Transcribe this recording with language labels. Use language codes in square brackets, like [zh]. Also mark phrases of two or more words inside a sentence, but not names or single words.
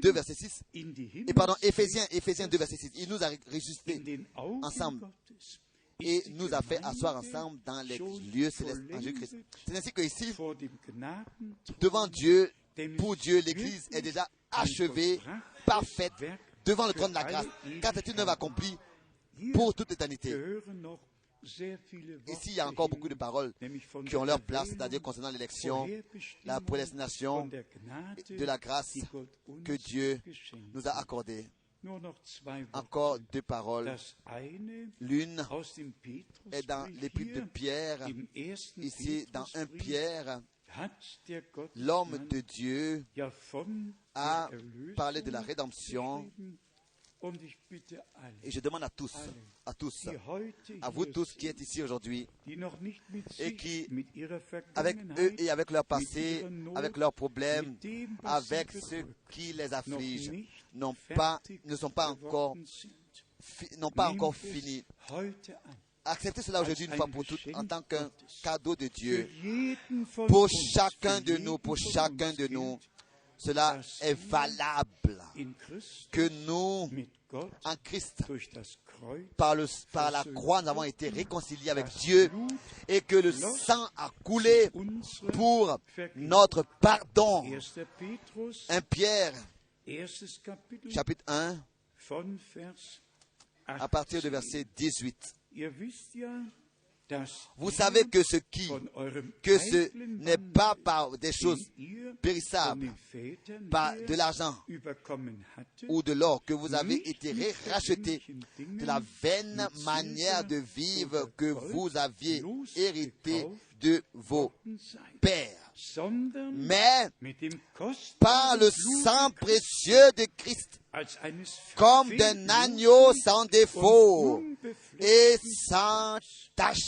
[fr] 2, verset 6. [de] in die [fr] Et pardon, [de] Himmelswelt [fr] Éphésiens 2, verset 6. Il nous a [de] in [fr] ressuscités [de] den Augen [fr] ensemble [de] Gottes [fr] et [de] ist die [fr] nous a fait asseoir [de] Gemeinde [fr] ensemble dans les [de] schon [fr] lieux célestes en Jésus-Christ. [de] vollendet [fr] C'est ainsi que ici, [de] vor dem Gnadenthron [fr] devant Dieu, [de] denn [fr] pour [de] es [fr] Dieu, [de] ist [fr] l'Église est [de] wirklich [fr] déjà [de] ein [fr] achevée, [de] vollbrachtes [fr] parfaite, [de] Werk [fr] devant le [de] für [fr] trône de la [de] alle [fr] grâce, car c'est une œuvre [de] Ewigkeit. [fr] accomplie [de] Hier [fr] pour toute l'éternité. [de] gehören noch sehr viele Worte [fr] Ici, il y a encore beaucoup de [de] hin, [fr] paroles [de] nämlich von [fr] qui ont [de] der [fr] leur place, [de] Erwählung, [fr] c'est-à-dire concernant l'élection, [de] Vorherbestimmung, [fr] la prédestination, [de] von der Gnade, [fr] de la grâce [de] die Gott uns [fr] que Dieu [de] geschenkt [fr] nous a [de] hat. [fr] accordées. [de] Nur noch zwei [fr] Encore [de] Worte. [fr] deux paroles. [de] Das eine [fr] L'une [de] aus dem [fr] est dans [de] Petrusbrief [fr] l'épître de [de] hier, [fr] Pierre, [de] im ersten [fr] ici dans 1 [de] Petrusbrief, [fr] Pierre. [de] hat der [fr] L'homme [de] Gottesmann [fr] de Dieu [de] ja von [fr] a [de] der Erlösung [fr] parlé de la rédemption. [de] geschrieben. Und ich bitte alle, [fr] Et je demande à tous, [de] die heute [fr] à vous [de] hier [fr] tous qui [de] sind, [fr] êtes ici aujourd'hui, [de] die noch nicht mit [fr] et [de] sich, [fr] qui, [de] mit ihrer [fr] avec eux [de] Vergangenheit, [fr] et avec leur passé, [de] ihrer Not, [fr] avec leurs problèmes, [de] mit dem, was sie [fr] avec ceux [de] bedrückt, [fr] qui les [de] noch [fr] affligent, [de] nicht [fr] ne sont pas encore, [de] geworden sind. [fr] n'ont pas [de] Nehmt [fr] encore [de] es [fr] fini. [de] heute an. [fr] Acceptez cela aujourd'hui une fois pour toutes en tant qu'un cadeau de [de] Für [fr] Dieu. [de] jeden von [fr] Pour [de] uns, [fr] chacun [de] für [fr] de [de] jeden [fr] nous, pour [de] von [fr] chacun [de] uns [fr] de nous, [de] gilt, [fr] cela [de] dass [fr] est [de] wir [fr] valable. [de] in Christus [fr] Que nous, [de] mit Gott [fr] en Christ, [de] durch das Kreuz [fr] par la croix, nous avons été réconciliés avec Dieu et que le sang a coulé [de] unsere [fr] pour [de] Vergebung. [fr] notre pardon. [de] 1. Petrus, [fr] 1 Pierre, [de] erstes Kapitel [fr] chapitre 1, [de] von Vers 8. [fr] à partir du verset 18. [de] Ihr wisst ja, dass [fr] Vous [de] ihr [fr] savez que ce n'est pas par des choses périssables, par de l'argent ou de l'or que vous avez été rachetés de la vaine manière de vivre que vous aviez hérité de vos pères, mais par le sang précieux de Christ, comme d'un agneau sans défaut et sans tache.